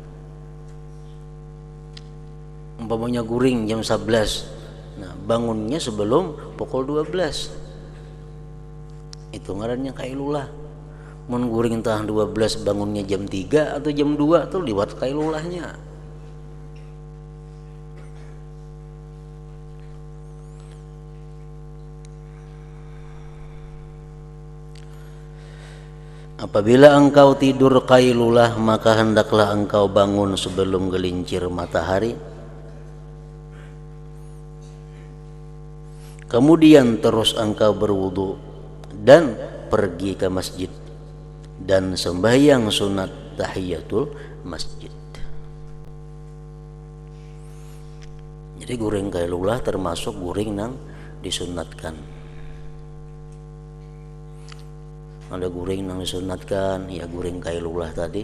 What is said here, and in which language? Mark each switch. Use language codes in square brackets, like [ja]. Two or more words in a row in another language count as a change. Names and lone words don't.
[bjn] Umpamanya guring jam 11, nah bangunnya sebelum pukul 12. Itu ngarannya qailulah. Mun guring tah 12 bangunnya jam 3 atau jam 2 tuh liwat qailulahnya. [id] Apabila engkau tidur qailulah, maka hendaklah engkau bangun sebelum gelincir matahari. Kemudian terus engkau berwudu dan pergi ke masjid dan sembahyang sunat tahiyatul masjid. [bjn] Jadi guring qailulah termasuk guring nang disunatkan. Ada guring nang disunatkan, ya guring qailulah tadi.